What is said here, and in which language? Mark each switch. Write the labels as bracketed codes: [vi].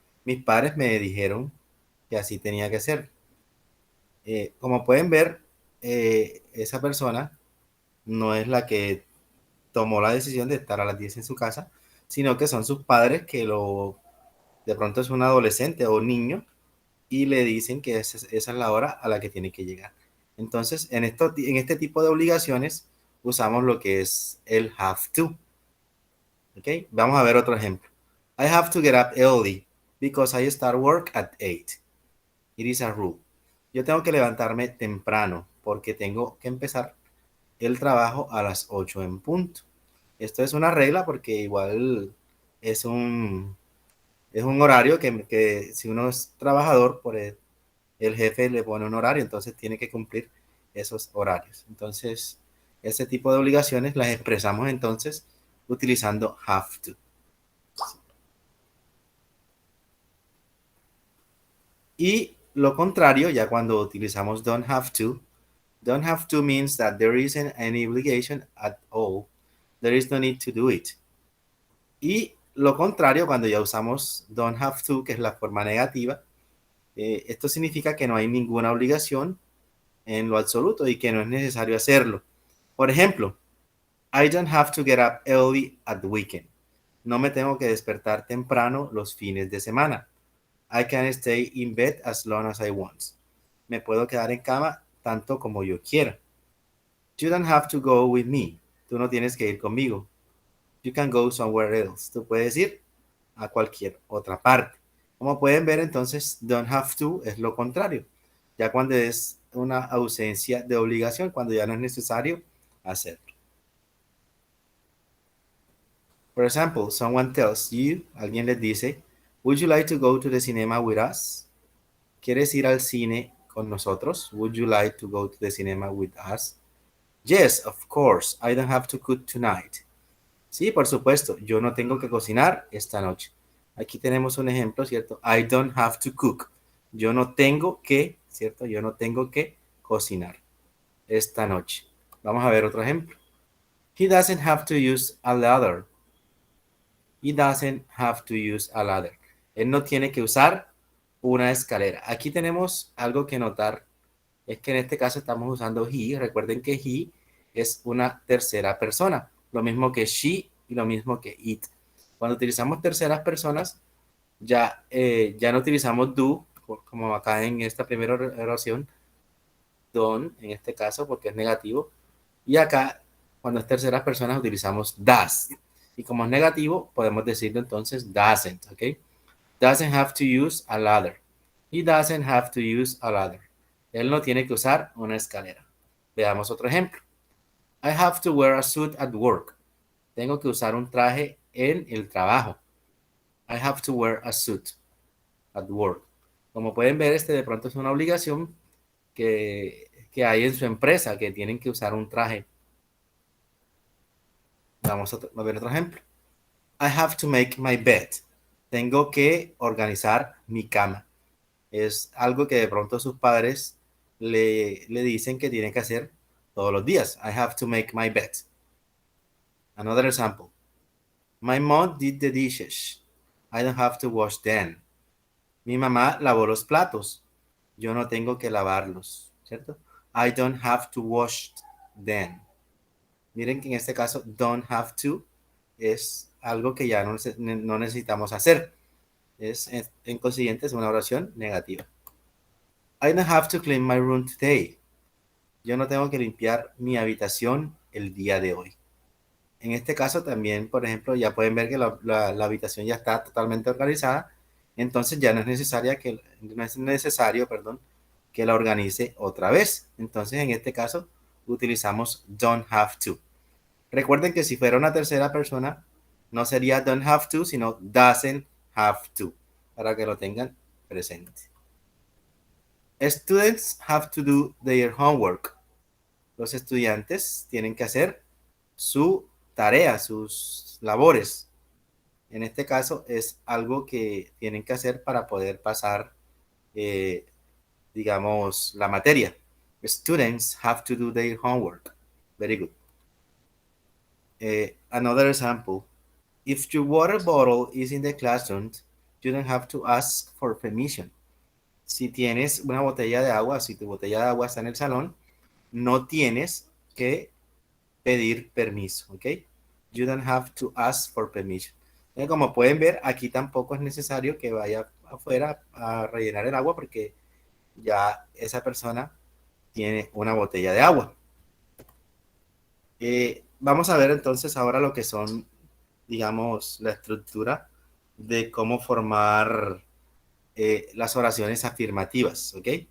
[es] Mis padres me dijeron que así tenía que ser. Como pueden ver, esa persona no es la que tomó la decisión de estar a las 10 en su casa, sino que son sus padres que de pronto es un adolescente o un niño y le dicen que esa es la hora a la que tiene que llegar. Entonces, en este tipo de obligaciones usamos lo que es el have to. ¿Ok? Vamos a ver otro ejemplo. [en] I have to get up early because I start work at 8. It is a rule. [es] Yo tengo que levantarme temprano porque tengo que empezar el trabajo a las 8 en punto. Esto es una regla porque igual es es un horario que si uno es trabajador, el jefe le pone un horario, entonces tiene que cumplir esos horarios. Entonces, ese tipo de obligaciones las expresamos entonces utilizando have to. Y lo contrario, ya cuando utilizamos [en] don't have to means that there isn't any obligation at all. There is no need to do it. [es] Y lo contrario, cuando ya usamos don't have to, que es la forma negativa, esto significa que no hay ninguna obligación en lo absoluto y que no es necesario hacerlo. Por ejemplo, [en] I don't have to get up early at the weekend. [es] No me tengo que despertar temprano los fines de semana. [en] I can stay in bed as long as I want. [es] Me puedo quedar en cama tanto como yo quiera. [en] You don't have to go with me. [es] Tú no tienes que ir conmigo. [en] You can go somewhere else. [es] Tú puedes ir a cualquier otra parte. Como pueden ver, entonces, don't have to es lo contrario. Ya cuando es una ausencia de obligación, cuando ya no es necesario hacerlo. [en] For example, someone tells you, [es] alguien les dice, [en] would you like to go to the cinema with us? [es] ¿Quieres ir al cine con nosotros? [en] Would you like to go to the cinema with us? Yes, of course. I don't have to cook tonight. [es] Sí, por supuesto. Yo no tengo que cocinar esta noche. Aquí tenemos un ejemplo, ¿cierto? [en] I don't have to cook. [es] Yo no tengo que, ¿cierto? Yo no tengo que cocinar esta noche. Vamos a ver otro ejemplo. [en] He doesn't have to use a ladder. He doesn't have to use a ladder. [es] Él no tiene que usar una escalera. Aquí tenemos algo que notar. Es que en este caso estamos usando he. Recuerden que he es una tercera persona. Lo mismo que she y lo mismo que it. Cuando utilizamos terceras personas, ya no utilizamos do, como acá en esta primera oración, don, en este caso, porque es negativo. Y acá, cuando es terceras personas, utilizamos does. Y como es negativo, podemos decirlo entonces doesn't, ¿ok? [en] Doesn't have to use a ladder. He doesn't have to use a ladder. [es] Él no tiene que usar una escalera. Veamos otro ejemplo. [en] I have to wear a suit at work. [es] Tengo que usar un traje en el trabajo. [en] I have to wear a suit at work. [es] Como pueden ver, de pronto es una obligación que hay en su empresa, que tienen que usar un traje. Vamos a ver otro ejemplo. [en] I have to make my bed. [es] Tengo que organizar mi cama. Es algo que de pronto sus padres le dicen que tiene que hacer todos los días. [en] I have to make my bed. Another example. My mom did the dishes. I don't have to wash them. [es] Mi mamá lavó los platos. Yo no tengo que lavarlos, ¿cierto? [en] I don't have to wash them. [es] Miren que en este caso, don't have to es algo que ya no necesitamos hacer. En consiguiente, es una oración negativa. I don't have to clean my room today. Yo no tengo que limpiar mi habitación el día de hoy. En este caso también, por ejemplo, ya pueden ver que la habitación ya está totalmente organizada, entonces ya no es necesario, que la organice otra vez. Entonces, en este caso, utilizamos don't have to. Recuerden que si fuera una tercera persona, no sería don't have to, sino doesn't have to, para que lo tengan presente. [en] Students have to do their homework. [es] Los estudiantes tienen que hacer su tarea, sus labores. En este caso es algo que tienen que hacer para poder pasar, digamos, la materia. [en] Students have to do their homework. Very good. Another example. If your water bottle is in the classroom, you don't have to ask for permission. [es] Si tienes una botella de agua, si tu botella de agua está en el salón, no tienes que pedir permiso, ¿ok? [en] You don't have to ask for permission. [es] Como pueden ver, aquí tampoco es necesario que vaya afuera a rellenar el agua porque ya esa persona tiene una botella de agua. Vamos a ver entonces ahora lo que son, digamos, la estructura de cómo formar las oraciones afirmativas, ¿ok?